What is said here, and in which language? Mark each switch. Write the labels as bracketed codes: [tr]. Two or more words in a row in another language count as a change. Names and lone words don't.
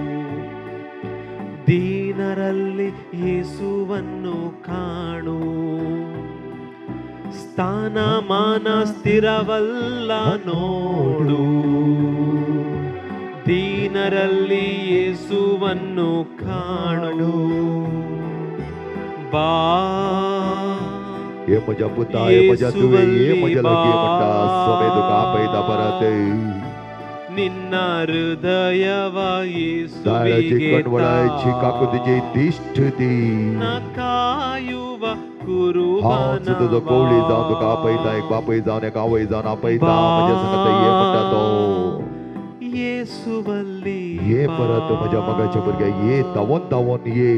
[kn] ದೀನರಲ್ಲಿ ಯೇಸುವನ್ನು ಕಾಣು ಸ್ಥಾನಮಾನ ಸ್ಥಿರವಲ್ಲ ನೋಡು ದೀನರಲ್ಲಿ ಯೇಸುವನ್ನು ಕಾಣು ಬಾ [kok] ये म्हज्या पुता ये म्हज्या तुवे ये म्हज्या लागीं म्हणटा सोमे तुका आपयता परत [kn] ನಿನ್ನ ಹೃದಯವ [kok] दाळाची [kn] ಯೇಸುವಿಗೆ [kok] कणवळाची काकुतीची दिश्ट दी [kn] ಕಾಯುವ [kok] हांव [kn] ಕುರುಬನ [kok] तुजो कवळी जावन तुका आपयता एक बापय जावन एक आवय जावन आपयता म्हज्या सांगता ये म्हणटा तो [kn] ಯೇಸುವಲ್ಲಿ [kok] ये परत म्हज्या मगाच्या भुरग्या ये धांवोन धांवोन ये